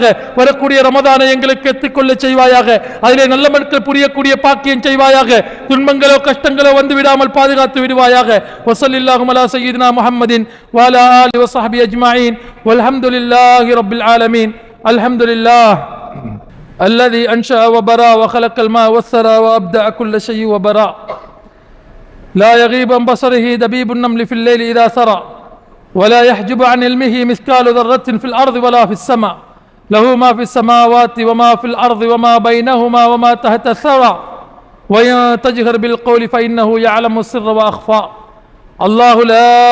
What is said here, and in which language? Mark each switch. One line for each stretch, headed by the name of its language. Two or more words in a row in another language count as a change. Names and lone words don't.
Tamil: வரக்கூடிய ரமதானை எங்களுக்கு எத்திக்கொள்ள செய்வாயாக, அதிலே நல்ல மக்கள் புரியக்கூடிய பாக்கியம் செய்வாயாக. துன்பங்களோ கஷ்டங்களோ வந்து விடாமல் பாதுகாத்து விடுவாயாக.
Arabic: وصلى الله على سيدنا محمد وعلى آله وصحبه أجمعين والحمد لله رب العالمين. அல்ஹம்துலில்லாஹ் الذي أنشأ وبرا وخلق الماء والثرى وأبدأ كل شيء وبرا لا يغيب عن بصره دبيب النمل في الليل إذا سرى ولا يحجب عن علمه مثقال ذرة في الأرض ولا في السماء له ما في السماوات وما في الأرض وما بينهما وما تحت الثرى وإن تجهر بالقول فإنه يعلم السر وأخفى الله لا